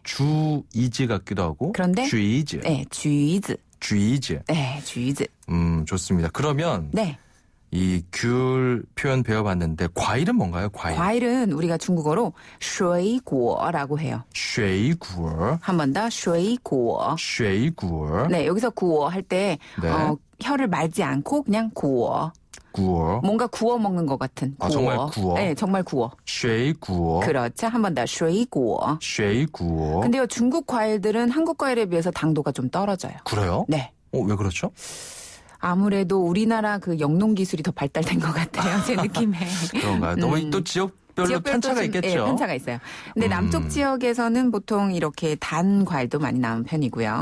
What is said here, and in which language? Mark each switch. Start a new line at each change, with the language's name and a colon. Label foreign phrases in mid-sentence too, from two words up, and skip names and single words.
Korean: 주이즈 같기도 하고 그런데 쥐즈. 네, 쥐즈. 쥐즈. 네, 쥐즈. 좋습니다. 그러면 네. 이 귤 표현 배워봤는데 과일은 뭔가요? 과일은 우리가 중국어로 水果 라고 해요. 水果. 한 번 더, 水果. 水果. 네, 여기서 구워 할 때 네. 혀를 말지 않고 그냥 구워. 구워. 뭔가 구워 먹는 것 같은 구워. 정말 구워? 네, 정말 구워. 水果. 그렇죠. 한 번 더, 水果. 水果. 근데요, 중국 과일들은 한국 과일에 비해서 당도가 좀 떨어져요. 그래요? 네. 왜 그렇죠? 아무래도 우리나라 그 영농 기술이 더 발달된 것 같아요. 제 느낌에. 그런가요? 너무 또 지역별로 편차가 있겠죠? 네, 편차가 있어요. 근데 남쪽 지역에서는 보통 이렇게 단 과일도 많이 나오는 편이고요.